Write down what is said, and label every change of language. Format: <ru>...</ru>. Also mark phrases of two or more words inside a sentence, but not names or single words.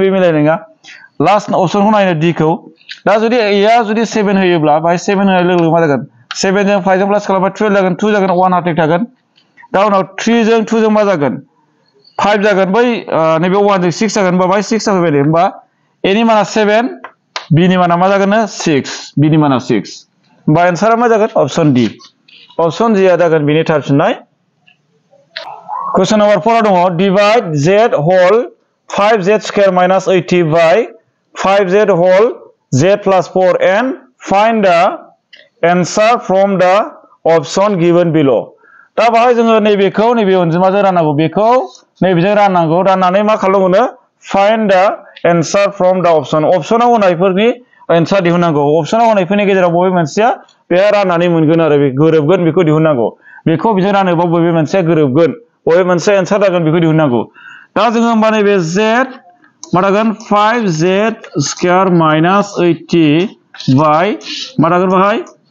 <brx>बे मिलायनाय नङा लास्ट अपसनखौ नायनो डी खौ दा जुदि ए आ जुदि 7 होयोब्ला बाय 7 होनाय लोगो लोगो मा जागोन 7 जों 5 जों प्लास खालामबा 12 जागोन 2 जागोन 1 हार्टेक थागोन दा उनाव 3 जों 2 जों मा जागोन 5 जागोन बै नैबे 1 जों 6 जागोन होनबा बाय 6 जाफैबाय दे होनबा ए नि माना 7 बि नि माना मा जागोन 6 बि नि माना 6 होनबा एन्सारा मा जागोन अप्शन डी अप्शन डी आ जागोन बिनि थार फिननाय</brx> <en>question number 4 दङ divide z whole 5z square minus 80 by 5z whole z plus 4 and find the answer from the option given below</en> <brx>दा बाहाय जोङो नैबेखौ नैबे अनजिमाजों राननांगौ बेखौ नैबेजों राननांगौ राननानै मा खालामनो</brx> <en>find the answer from the option</en> <brx>ऑप्शनाव होनायफोरनि एन्सार दिहुननांगौ ऑप्शनाव होनायफोरनि गेजेराव बबे मोनसेया बे राननानै मोनगोन आरो बे गोरोबगोन बेखौ दिहुननांगौ बेखौ बिजों रानोबा बबे मोनसेया गोरोबगोन बबे मोनसे एन्सार जागोन बेखौ दिहुननांगौ दा जोङो होमबा नैबे z मा जागोन</brx> <en>5z square minus 80 by</en> <brx>मा जागोन बाहाय</brx>